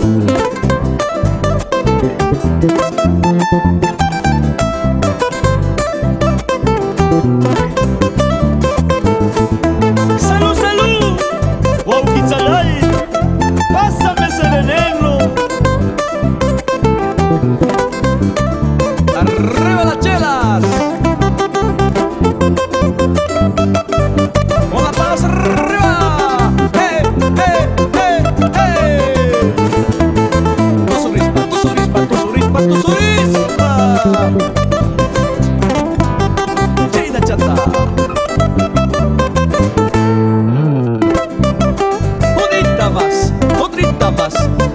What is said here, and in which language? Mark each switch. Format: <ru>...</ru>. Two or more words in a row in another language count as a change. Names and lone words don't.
<es>Salud, salud, Huauquichalay, pásame ese veneno. ¡Arriba las chelas! ¡Con las manos arriba! ¡Hey, hey, hey, hey!</es> <qu>¡Tusurispa, tusurispa, tusurispa, tusurispa!</qu> <es>¡China chata! Otrita más,</es>